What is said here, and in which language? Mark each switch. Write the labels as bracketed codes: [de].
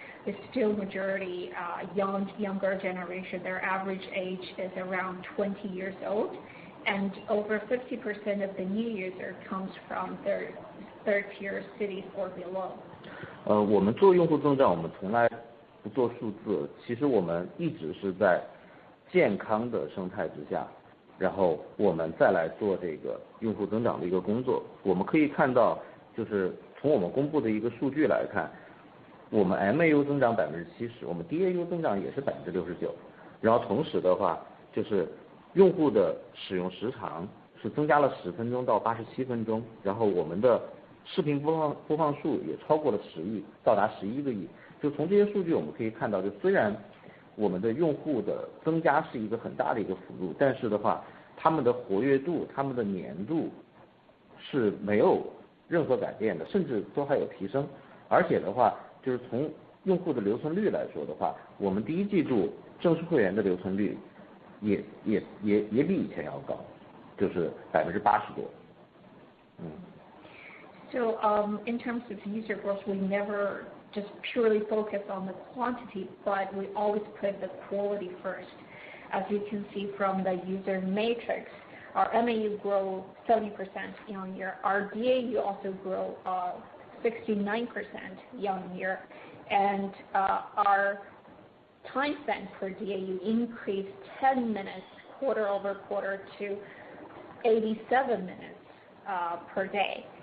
[en] It's still majority younger generation. Their average age is around 20 years old, and over 50% of the new user comes from third tier cities or below. [zh] 我们做用户增长，我们从来不做数字，其实我们一直是在健康的生态之下，然后我们再来做这个用户增长的一个工作。我们可以看到，就是从我们公布的一个数据来看，我们 MAU 增长70%，我们 DAU 增长也是69%，然后同时的话，就是用户的使用时长是增加了10分钟到87分钟，然后我们的视频播放数也超过了10亿，到达11个亿。就从这些数据我们可以看到，就虽然我们的用户的增加是一个很大的一个幅度，但是的话，他们的活跃度、他们的粘度是没有任何改变的，甚至都还有提升。而且的话，就是从用户的留存率来说的话，我们第一季度正式会员的留存率也比以前要高，就是80%多。 [en] So in terms of user growth, we never just purely focus on the quantity, but we always put the quality first. As you can see from the user matrix, our MAU grow 70% year on year. Our DAU also grow 69% year on year, and our time spent per DAU increased 10 minutes quarter over quarter to 87 minutes per day.